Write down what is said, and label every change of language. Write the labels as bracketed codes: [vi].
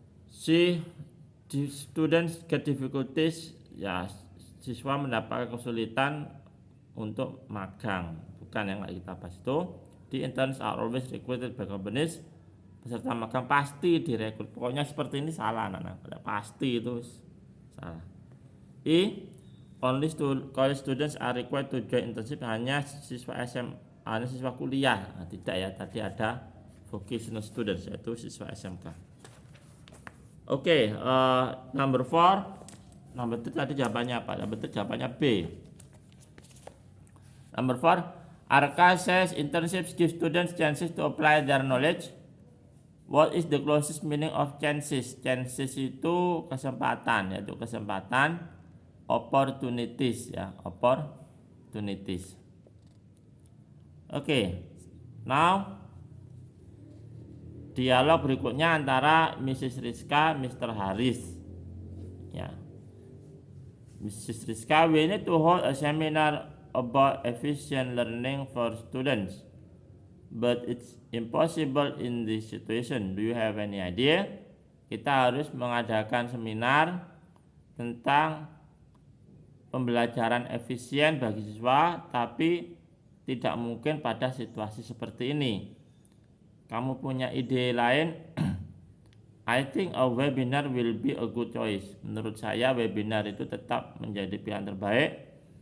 [id] C. [en] Students get difficulties, [id] ya, siswa mendapatkan kesulitan untuk magang, bukan yang kita bahas itu. [en] The interns are always recruited by companies, [id] peserta magang pasti direkrut. Pokoknya seperti ini salah, anak-anak, pasti itu salah. E. [en] Only college students are required to join internship, [id] hanya siswa hanya siswa kuliah. Nah, tidak ya, tadi ada vocational students, yaitu siswa SMK. Oke, [en] number 4, number 3 [id] tadi jawabannya apa? [en] Number 3 [id] jawabannya B. [en] Number 4, Arka says internships give students chances to apply their knowledge. What is the closest meaning of chances? [id] Chances itu kesempatan, yaitu kesempatan. [en] Opportunities, ya, opportunities. [id] Oke, now dialog berikutnya antara Mrs. Rizka, Mr. Haris, ya. Mrs. [en] Rizka, we need to hold a seminar about efficient learning for students, but it's impossible in this situation. Do you have any idea? [id] Kita harus mengadakan seminar tentang pembelajaran efisien bagi siswa, tapi tidak mungkin pada situasi seperti ini. Kamu punya ide lain? [en] I think a webinar will be a good choice. [id] Menurut saya webinar itu tetap menjadi pilihan terbaik.